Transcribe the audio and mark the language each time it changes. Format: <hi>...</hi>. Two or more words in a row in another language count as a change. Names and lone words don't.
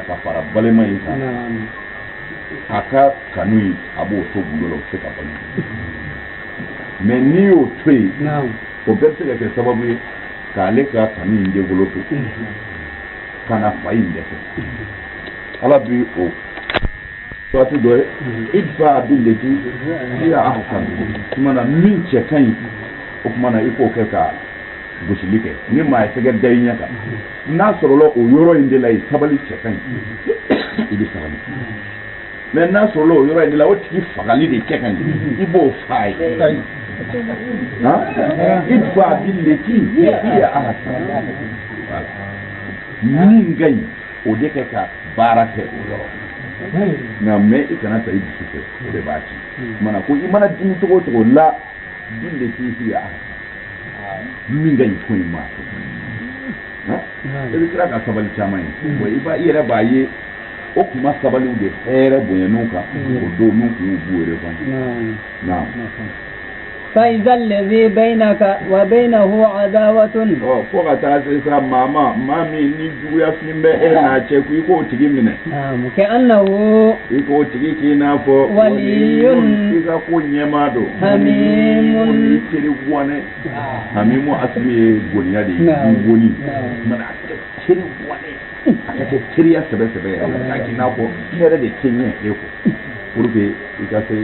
<bm>ka fara balima in kan a ka kanu in a b'o to gundo la o tɛ se ka balo mais n'i y'o to yen o bɛɛ bɛ se ka kɛ sababu ye k'ale ka kanu in développer kana fa in dɛsɛ ala bi o waati dɔ ye</bm> <ar>ادفع بالتي هي أحسن</ar> <bm>tumana min cɛ ka ɲi o kumana i k'o kɛ ka gosili kɛ ni maa ye tɛgɛ da i ɲɛ kan n'a sɔrɔla o yɔrɔ in de la ye sabali cɛ ka ɲi i bɛ sabali mais n'a sɔrɔla o yɔrɔ in de la o tigi fagali de cɛ ka ɲi i b'o fa ye</bm> <ar>ادفع بالتي هي أحسن</ar> <bm>min ka ɲi o de kɛ ka baara kɛ o yɔrɔ nka mais i kana ta i dusu fɛ o de b'a ci mana ko i mana dimi cogo o cogo la</bm> <ar>بالتي هي أحسن</ar> <bm>min ka ɲi ko in ma i bɛ tila ka sabali caman ye bon i yɛrɛ b'a ye o kuma sabaliw de hɛrɛ bonyann'u kan o don n'u kun b'u yɛrɛ kan na</bm> <ar>فإذا الذي بينك وبينه عداوة</ar> <bm>fo ka taa se sa maa min ni juguya fin bɛ e n'a cɛ ko i k'o tigi minɛ كأنه i k'o tigi k'i n'a fɔ waliyun i ka ko ɲɛmaa don hamimun i teri bɔnɛ hamimu asili ye goniya de ye i goni mana a kɛ teri bɔnɛ a ka kɛ teriya sɛbɛ yɛrɛ a k'a k'i n'a fɔ ne yɛrɛ de tɛ ɲɛ e kɔ</bm> <fr>pour que</fr> <bm>i ka se</bm>